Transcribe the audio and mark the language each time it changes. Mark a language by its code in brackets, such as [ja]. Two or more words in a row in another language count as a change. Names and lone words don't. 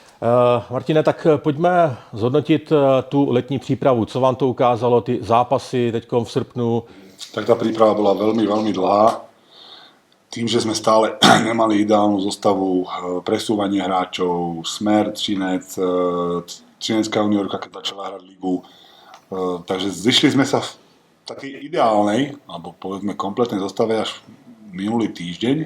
[cs] Martine, tak pojďme zhodnotit tu letní přípravu. Co vám to ukázalo, ty zápasy teďkom v srpnu? [sk] Tak tá príprava bola veľmi, veľmi dlhá. Tým, že sme stále nemali ideálnu zostavu, presúvanie hráčov, Smer, Třinec, Třinecká juniorka, keď začala hrať ligu. Takže zišli sme sa v takej ideálnej, alebo povedzme kompletnej zostave až minulý týždeň.